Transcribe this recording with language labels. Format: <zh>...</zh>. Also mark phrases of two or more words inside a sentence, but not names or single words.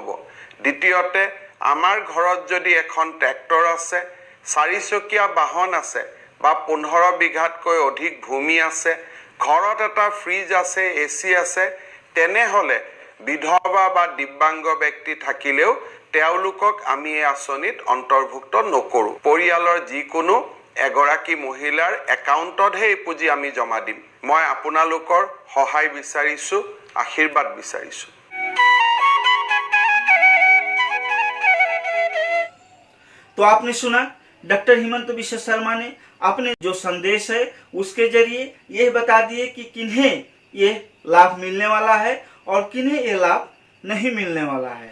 <as>দ্বিতীয়তে আমাৰ ঘৰত যদি এখন ট্ৰেক্টৰ আছে, 4চকীয়া বাহন আছে বা 15 বিঘাতকৈ অধিক ভূমি আছে, ঘৰত এটা ফ্ৰিজ আছে, এচি আছে, তেনেহ'লে বিধৱা বা দিব্যাংগ ব্যক্তি থাকিলেও তেওঁলোকক আমি এই আঁচনিত অন্তৰ্ভুক্ত নকৰোঁ। পৰিয়ালৰ যিকোনো এগৰাকী মহিলাৰ একাউণ্টতহে এই পুঁজি আমি জমা দিম। मैं আপোনালোকৰ সহায় বিচাৰিছোঁ, आशीर्वाद বিচাৰিছোঁ।</as> <hi>तो आपने सुना डॉक्टर हिमंत बिश्व शर्मा ने अपने जो संदेश है उसके जरिए यह बता दिए कि किन्हें ये लाभ मिलने वाला है और किन्हें ये लाभ नहीं मिलने वाला है।</hi>